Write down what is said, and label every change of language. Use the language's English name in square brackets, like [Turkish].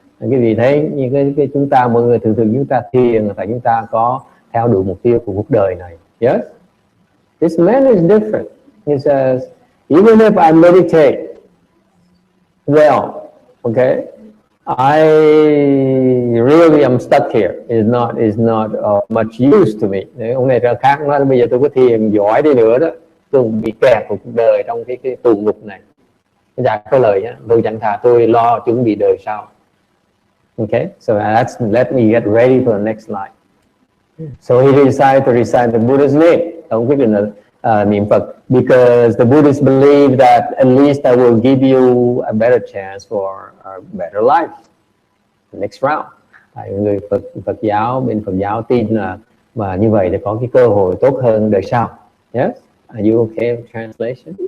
[Vietnamese] Quý vị thấy như cái chúng ta mọi người thường chúng ta thiền tại chúng ta có theo đuổi mục tiêu của cuộc đời này. [English] Yes, this man is different. He says, even if I meditate well, okay, I really am stuck here. It's not much use to me. [Vietnamese] Ông này ra khác nói bây giờ tôi có thiền giỏi đi nữa đó, tôi cũng bị kẹt của cuộc đời trong cái tù ngục này. Dạ có lời nhá, tôi chẳng thà tôi lo chuẩn bị đời sau. [English] Okay, so let me get ready for the next life. So he decided to recite the Buddha's name. [Vietnamese] Ông quyết định là niệm Phật, [English] because the Buddhists believe that at least I will give you a better chance for a better life, the next round. [Vietnamese] Tại người Phật giáo, bên Phật giáo tin là mà như vậy để có cái cơ hội tốt hơn đời sau. [English] Yes, are you okay with translation?